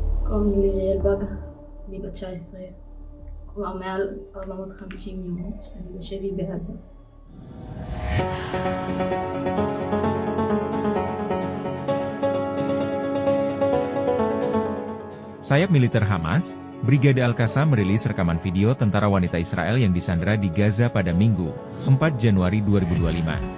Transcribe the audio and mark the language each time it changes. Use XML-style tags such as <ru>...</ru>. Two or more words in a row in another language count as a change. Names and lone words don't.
<he>קוראים לי ליריאל בג, אני בת 19, כבר מעל 450 יום שאני בשבי בעזה.</he> <id>Sayap militer Hamas, Brigade Al-Qassam merilis rekaman video tentara wanita Israel yang disandra di Gaza pada Minggu, 4 Januari 2025.</id>